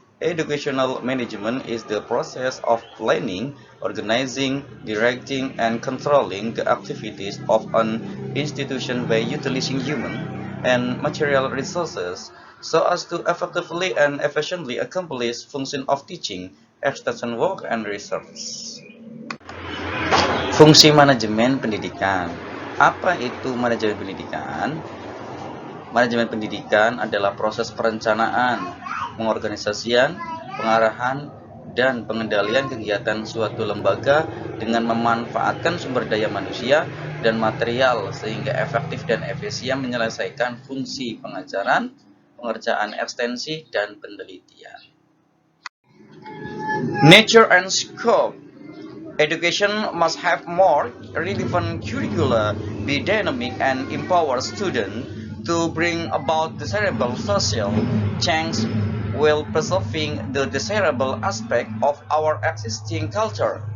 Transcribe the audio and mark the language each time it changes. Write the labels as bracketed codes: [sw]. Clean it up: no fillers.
[en] Educational management is the process of planning, organizing, directing, and controlling the activities of an institution by utilizing human and material resources so as to effectively and efficiently accomplish function of teaching, extension work, and research. [id] Fungsi manajemen pendidikan. Apa itu manajemen pendidikan? Manajemen pendidikan adalah proses perencanaan, pengorganisasian, pengarahan, dan pengendalian kegiatan suatu lembaga dengan memanfaatkan sumber daya manusia dan material sehingga efektif dan efisien menyelesaikan fungsi pengajaran, pengerjaan ekstensi, dan penelitian. [en] Nature and scope. Education must have more relevant curricula, be dynamic, and empower students to bring about desirable social change while preserving the desirable aspect of our existing culture.